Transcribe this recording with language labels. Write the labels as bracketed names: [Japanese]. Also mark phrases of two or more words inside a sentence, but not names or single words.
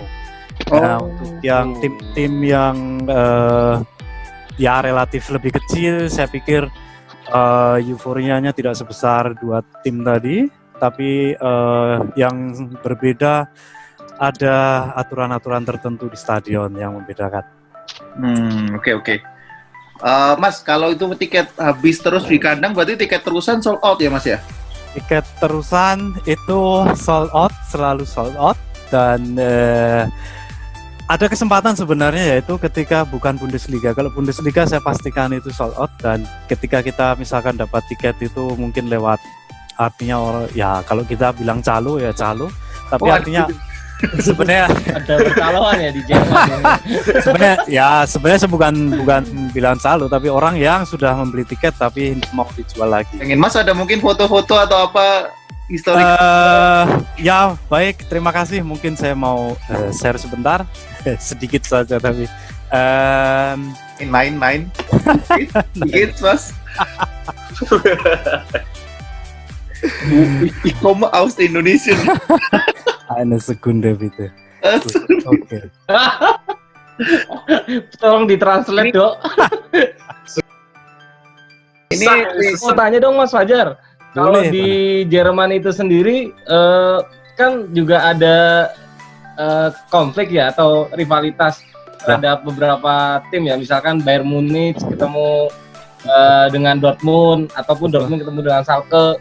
[Indonesian] Nah, untuk yang tim-tim yang ya relatif lebih kecil, saya pikir euforianya tidak sebesar 2 tim tadi, tapi yang berbeda, ada aturan-aturan tertentu di stadion yang membedakan. Oke. Mas, kalau itu tiket habis terus di kandang, berarti tiket terusan [English] sold out [Indonesian] ya Mas ya? Tiket terusan itu [English] sold out, [Indonesian] selalu [English] sold out, [Indonesian] dan ada kesempatan sebenarnya, yaitu ketika bukan Bundesliga. Kalau Bundesliga saya pastikan itu [English] sold out, [Indonesian] dan ketika kita misalkan dapat tiket itu mungkin lewat, artinya ya kalau kita bilang calo ya calo, tapi artinya sebenarnya ada percaloan ya di Jerman. sebenarnya saya bukan bilang calo, tapi orang yang sudah membeli tiket tapi mau dijual lagi. Pengen Mas ada mungkin foto-foto atau apa historik. Ya baik, terima kasih. Mungkin saya mau share sebentar, sedikit saja tapi Main. Dikit, Mas. [German] Ich komme aus Indonesia. Eine Sekunde bitte. [Indonesian] Oke. Tolong ditranslate, Dok. Ini Mau tanya dong Mas Fajar. Kalau Boleh, di Jerman itu sendiri kan juga ada konflik ya atau rivalitas terhadap beberapa tim ya, misalkan Bayern Munich ketemu dengan Dortmund ataupun Dortmund ketemu dengan Schalke.